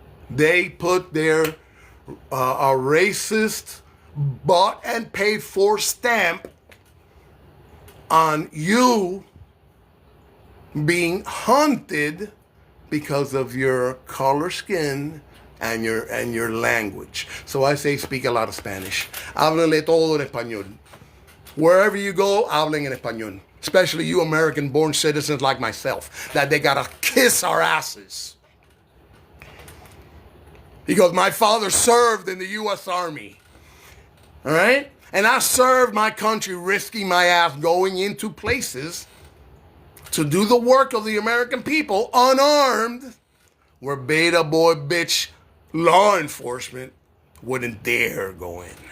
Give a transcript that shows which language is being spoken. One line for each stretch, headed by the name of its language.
English: They put their a racist, bought and paid for stamp on you being hunted because of your color skin and your language. So I say speak a lot of Spanish.
Spanish: Háblenle todo en español.
English: Wherever you go,
Spanish: hablen en español.
English: Especially you American-born citizens like myself, that they gotta kiss our asses. Because my father served in the U.S. Army. All right? And I served my country, risking my ass, going into places to do the work of the American people, unarmed, where beta boy bitch law enforcement wouldn't dare go in.